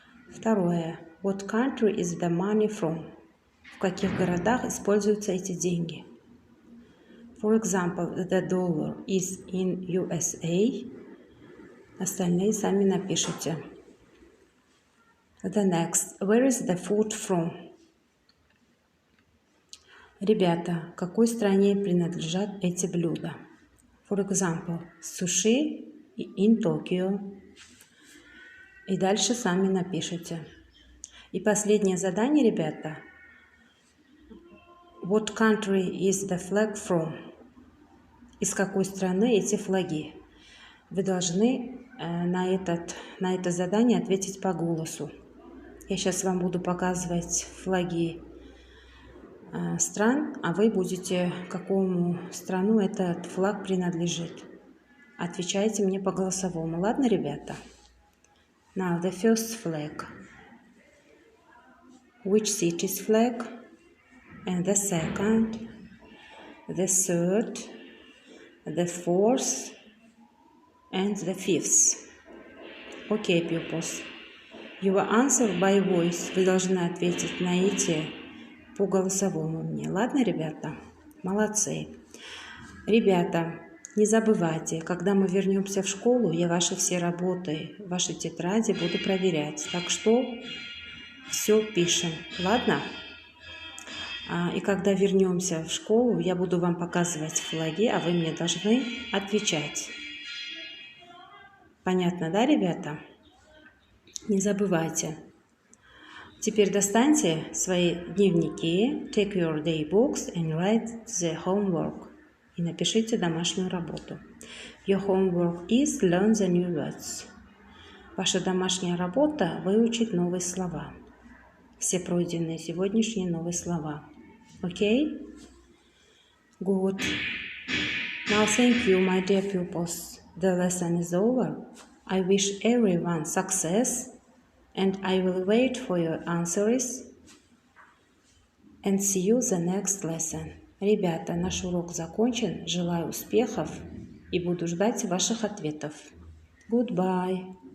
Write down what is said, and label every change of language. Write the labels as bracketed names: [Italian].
[Russian] Второе. [English] What country is the money from? [Russian] В каких городах используются эти деньги? [English] For example, the dollar is in USA. [Russian] Остальные сами напишите. [English] The next. Where is the food from? [Russian] Ребята, какой стране принадлежат эти блюда? [English] For example, sushi in Tokyo. [Russian] И дальше сами напишите. И последнее задание, ребята. [English] What country is the flag from? [Russian] Из какой страны эти флаги? Вы должны на это задание ответить по голосу. Я сейчас вам буду показывать флаги стран, а вы будете, какому страну этот флаг принадлежит. Отвечайте мне по голосовому. Ладно, ребята? [English] Now, the first flag. Which city's flag? And the second, the third, the fourth, and the fifth. Okay, pupils. You will answer by voice. [Russian] Вы должны ответить на эти по голосовому мне. Ладно, ребята? Молодцы. Ребята, не забывайте, когда мы вернемся в школу, я ваши все работы, ваши тетради буду проверять. Так что все пишем. Ладно? И когда вернемся в школу, я буду вам показывать флаги, а вы мне должны отвечать. Понятно, да, ребята? Не забывайте. Теперь достаньте свои дневники, [English] take your day books and write the homework. [Russian] И напишите домашнюю работу. [English] Your homework is learn the new words. [Russian] Ваша домашняя работа – выучить новые слова. Все пройденные сегодняшние новые слова. [English] Okay? Good. Now thank you, my dear pupils. The lesson is over. I wish everyone success and I will wait for your answers and see you the next lesson. [Russian] Ребята, наш урок закончен. Желаю успехов и буду ждать ваших ответов. [English] Goodbye.